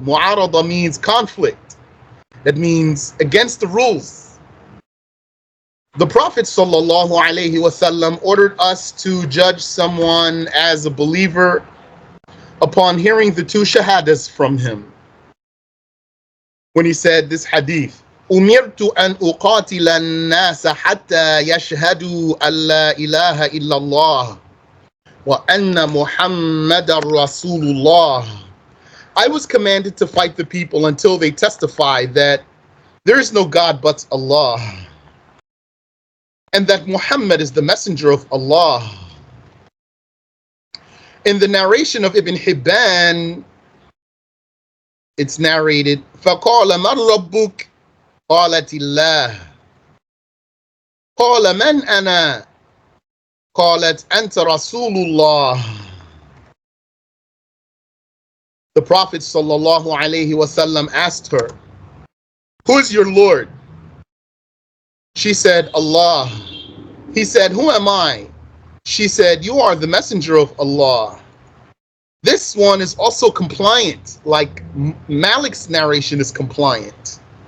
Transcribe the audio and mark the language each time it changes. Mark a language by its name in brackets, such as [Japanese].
[English] Mu'arada means conflict. That means against the rules. The Prophet ﷺ ordered us to judge someone as a believer upon hearing the two shahadas from him. When he said this hadith, [Arabic] أمرت أن أقاتل الناس حتى يشهدوا أن لا إله إلا الله وأن محمد رسول الله. [English] I was commanded to fight the people until they testify that there is no God but Allah and that Muhammad is the messenger of Allah. In the narration of Ibn Hibban, it's narrated, [Arabic] فَقَالَ مَنْ رَبُّكَ قالت الله قال من أنا قالت أنت رسول الله. [English] The Prophet ﷺ asked her, who is your Lord? She said, Allah. He said, who am I? She said, you are the messenger of Allah. This one is also compliant, like Malik's narration is compliant.